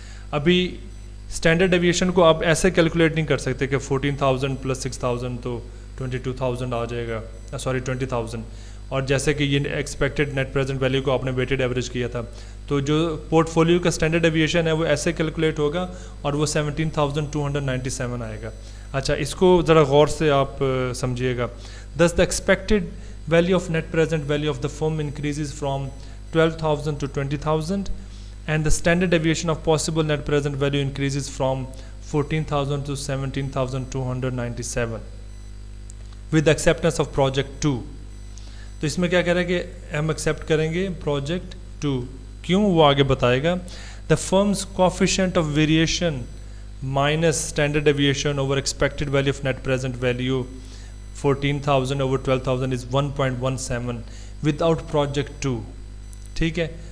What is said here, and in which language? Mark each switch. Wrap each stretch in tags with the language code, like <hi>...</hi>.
<ur>ابھی standard deviation کو آپ ایسے کیلکولیٹ نہیں کر سکتے کہ 14,000 پلس 6,000 تو 22,000 آ جائے گا، 20,000. اور جیسے کہ یہ ایکسپیکٹڈ نیٹ پریزنٹ ویلیو کو آپ نے ویٹڈ ایوریج کیا تھا تو جو پورٹ فولیو کا اسٹینڈرڈ ڈیویشن ہے وہ ایسے کیلکولیٹ ہوگا اور وہ 17,297 آئے گا. اچھا اس کو ذرا غور سے آپ سمجھیے گا.</ur> <en>thus the expected value of net present value of the firm increases from 12,000 to 20,000 and the standard deviation of possible net present value increases from 14,000 to 17,297 with the acceptance of project 2.</en> <ur>تو اس میں کیا کہہ رہا ہے کہ ہم accept کریں گے پروجیکٹ 2. کیوں وہ آگے بتائے گا.</ur> <en>the firm's coefficient of variation minus standard deviation over expected value of net present value 14,000 over 12,000 is 1.17 without project 2, ٹھیک ہے.</en>